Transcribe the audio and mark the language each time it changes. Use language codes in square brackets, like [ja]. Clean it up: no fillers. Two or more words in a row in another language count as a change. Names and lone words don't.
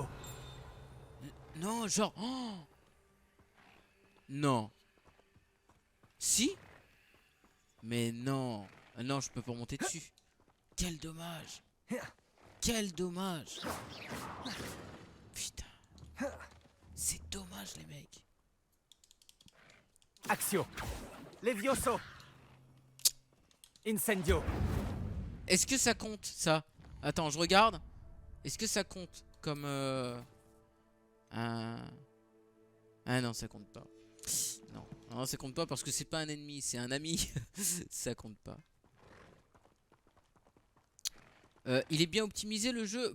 [fr] Non, genre... Oh non. Si? Mais non. Ah non, je peux pas monter dessus. Quel dommage. Quel dommage. Putain. C'est dommage, les mecs. Axio. Levioso. Incendio. Est-ce que ça compte, ça? Attends, je regarde. Est-ce que ça compte comme... un... Ah non, ça compte pas. Non, non, ça compte pas parce que c'est pas un ennemi, c'est un ami. Ça compte pas. Il est bien optimisé le jeu?